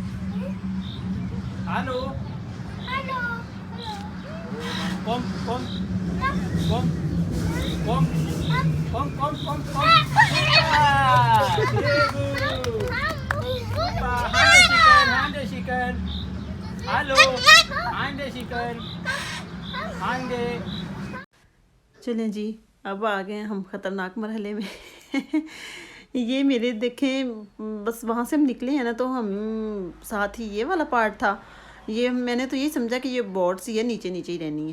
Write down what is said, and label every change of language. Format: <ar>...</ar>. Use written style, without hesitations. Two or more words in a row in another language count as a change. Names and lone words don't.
<de>Hallo? Komm! Komm! Komm! Komm! Komm! Ja! Sehr gut! Super! Hallo. Hande chicken. Hande.</de> <hi>चलें जी, अब आ गए हम ख़तरनाक मरहले में। ये मेरे देखें, बस वहाँ से हम निकले हैं ना, तो हम साथ ही ये वाला पार्ट था। ये मैंने तो यही समझा कि ये बोर्ड सी है, नीचे नीचे ही रहनी है।</hi>